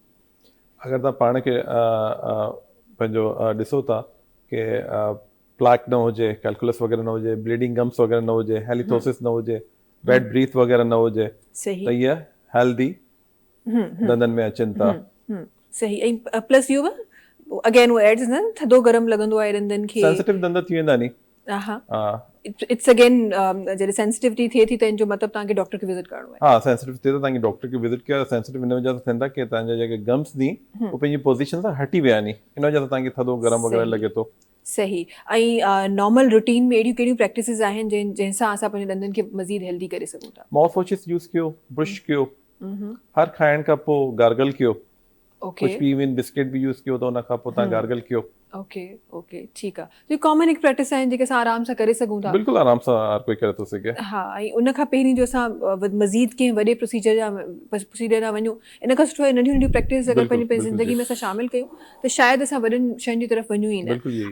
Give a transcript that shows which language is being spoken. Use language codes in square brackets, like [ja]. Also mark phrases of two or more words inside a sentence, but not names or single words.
[sd] अगरि तव्हां पाण खे पंहिंजो ॾिसो था कि प्लाक न हुजे, कैलकुलस वग़ैरह न हुजे, [en] bleeding gums [sd] वग़ैरह न हुजे, हेलिथोसिस न हुजे, [en] bad breath [sd] वग़ैरह न हुजे, त इहे हेल्दी दंदनि में अचनि था। सही। ऐं प्लस इहो बि अगेन उहो एड्स न, थधो गरम लॻंदो आहे ॾंदनि खे, सेंसिटिव दंद थी वेंदा नी। [en] it's again [sd] जॾहिं सेंसिटिविटी थिए थी त इन जो मतिलबु तव्हांखे डॉक्टर खे विज़िट करणो आहे। हा, सेंसिटिव थिए त तव्हांखे डॉक्टर खे विज़िट कयो। सेंसिटिव हिन वजह सां थींदा कि तव्हांजा जेके गम्स नी उहे पंहिंजी पोज़ीशन सां हटी विया नी, इन वजह सां तव्हांखे थधो गरम वग़ैरह लॻे थो। सही। ऐं [en] normal routine [sd] में अहिड़ियूं कहिड़ियूं प्रैक्टिसिस आहिनि जंहिंसां असां पंहिंजे ॾंदनि खे मज़ीद हेल्दी करे सघूं था? [en] mouth washes use [sd] कयो, ब्रश कयो, हर खाइण खां पोइ गार्गल कयो, [hi] कुछ भी [en] even biscuit [sd] भी यूज़ कयो त उन खां पोइ तव्हां गार्गल कयो। [en] okay okay, [sd] ठीकु आहे। तो कॉमन हिकु प्रैक्टिस आहिनि जेके असां आराम सां करे सघूं था? बिल्कुलु आराम सां हर कोई करे थो सघे। हा, ऐं उन खां पहिरीं जो असां मज़ीद कंहिं वॾे प्रोसीजर ॾां वञूं, इन खां सुठो आहे नंढियूं नंढियूं प्रैक्टिस अगरि पंहिंजी ज़िंदगी में असां शामिलु कयूं त शायदि असां वॾनि शयुनि जी तरफ़ वञूं ई न।